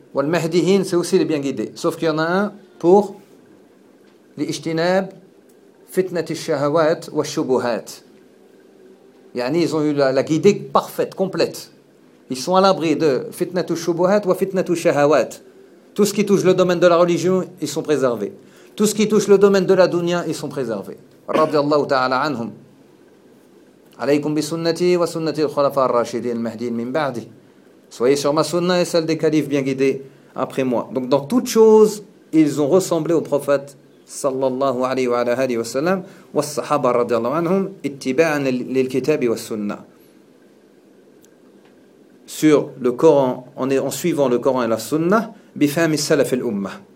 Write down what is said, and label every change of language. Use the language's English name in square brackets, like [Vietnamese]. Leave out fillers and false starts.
[French] Ou al-Mahdihin, c'est aussi les bien guidés. Sauf qu'il y en a un pour l'Ijtinab, [Arabic] Fitnat al-Shahawat wa al-Shubuhat. [French] Yani, ils ont eu la guidée parfaite, complète. Ils sont à l'abri de [Arabic] Fitnat al-Shubuhat wa Fitnat al-Shahawat. [French] Tout ce qui touche le domaine de la religion, ils sont préservés. Tout ce qui touche le domaine de la dunya, ils sont préservés. Radiallahu ta'ala anhum. [Arabic] عليكم بسنتي وسنة الخلفاء الراشدين المهديين من بعدي. [French] Soyez sur ma sunna et celle des califes bien guidés après moi. Donc dans toutes choses, ils ont ressemblé au prophète sallallahu alayhi wa alayhi wa sallam et aux sahaba radiallahu anhum [Arabic] ittiba'an lil-kitab wa sunna. [French] Sur le Coran, on est en suivant le Coran et la sunna [Arabic] bifahmi salaf al-umma.